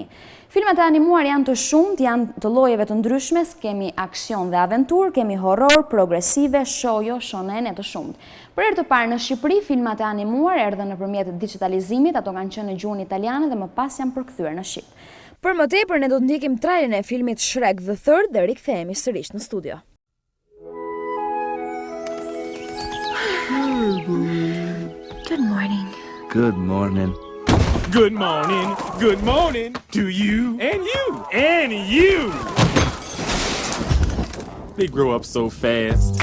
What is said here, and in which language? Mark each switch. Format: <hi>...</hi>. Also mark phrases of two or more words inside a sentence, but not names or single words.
<sq>Filmat e animuar janë të shumt, janë të llojeve të ndryshme, kemi aksion dhe aventurë, kemi horror, progresive, shojo, shonen e të shumt. Për herë të parë në Shqipëri, filmat e animuar erdhën nëpërmjet digitalizimit, ato kanë qenë në gjuhën italiane dhe më pas janë përkthyer në shqip. Për më tepër ne do të ndjekim trailerin e filmit Shrek the Third dhe rikthehemi sërish në studio.</sq> <en>Good morning. Good morning. Good morning to you and you and you. They grow up so fast.</en>